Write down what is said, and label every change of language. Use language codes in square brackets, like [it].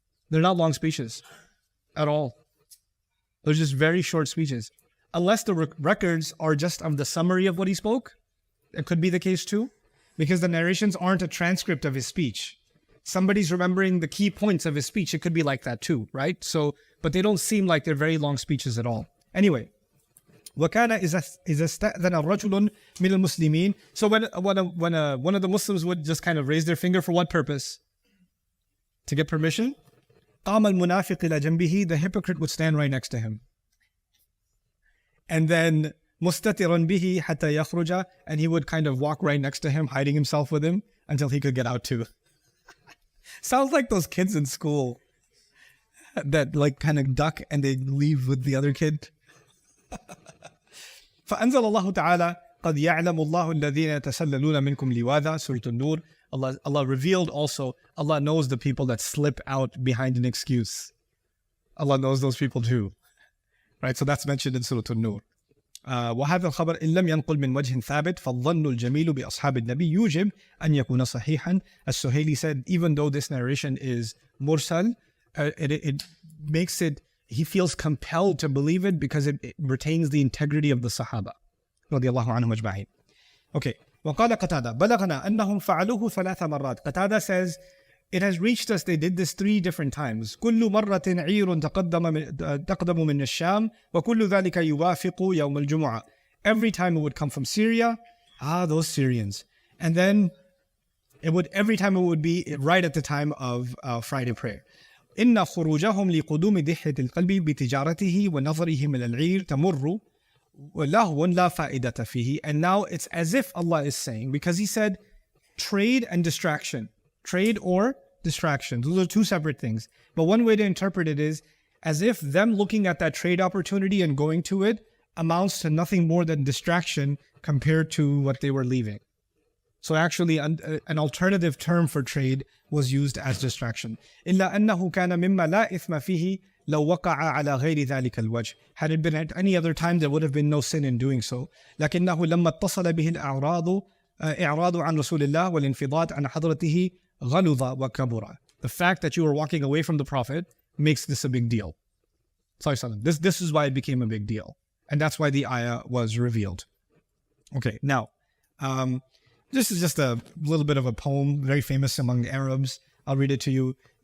[en] They're not long speeches at all. They're just very short speeches. Unless the records are just of the summary of what he spoke. It could be the case too. Because the narrations aren't a transcript of his speech. somebody's remembering the key points of his speech, it could be like that too, right? So, but they don't seem like they're very long speeches at all. Anyway, [ar] وَكَانَ إِذَا اسْتَأْذَنَ رَجُلٌ مِنَ الْمُسْلِمِينَ. [en] So when one of the Muslims would just kind of raise their finger for what purpose? To get permission? [ar] قَامَ الْمُنَافِقِ إِلَى جَنْبِهِ. [en] The hypocrite would stand right next to him. And then [ar] مُسْتَتِرًا بِهِ حَتَّى يَخْرُجَ. [en] And he would kind of walk right next to him, hiding himself with him until he could get out too. Sounds like those kids in school that like kind of duck and they leave with the other kid. [ar] فأنزل الله تعالى قد يعلم الله الذين يتسللون منكم لواذا. [en] Surah An-Nur. Allah revealed also, Allah knows the people that slip out behind an excuse. Allah knows those people too. Right? So that's mentioned in Surah An-Nur. [ar] وهذا الخبر إن لم ينقل من وجه ثابت فالظن الجميل بأصحاب النبي يوجب أن يكون صحيحا. [en] As Suhaili said, even though this narration is mursal, it makes it, he feels compelled to believe it because it retains the integrity of the Sahaba [ar] رضي الله عنهم أجمعين. [en] Okay. [ar] وقال قتادة بلغنا أنهم فعلوه ثلاث مرات. [en] Qatada says, it has reached us, they did this 3 different times. [ar] كل مرة عير تقدم من الشام وكل ذلك يوافق يوم الجمعة. [en] Every time it would come from Syria, those Syrians. And then every time it would be right at the time of Friday prayer. [ar] إن خروجهم لقدوم ضحية القلب بتجارته ونظره من العير تمر لهو لا فائدة فيه. [en] And now it's as if Allah is saying, because he said trade and distraction. Trade or distraction. Those are 2 separate things. But one way to interpret it is as if them looking at that trade opportunity and going to it amounts to nothing more than distraction compared to what they were leaving. So actually an alternative term for trade was used as distraction. [ar] إلا أنه كان مما لا إثم فيه لو وقع على غير ذلك الوجه. [en] Had it been at any other time, there would have been no sin in doing so. [ar] لكنه لما اتصل به الأعراض إعراض عن رسول الله والانفضاض عن حضرته غلظ وكبر. [en] The fact that you were walking away from the Prophet makes this a big deal. This is why it became a big deal. And that's why the ayah was revealed. Okay, now, this is just a little bit of a poem, very famous among the Arabs. I'll read it to you.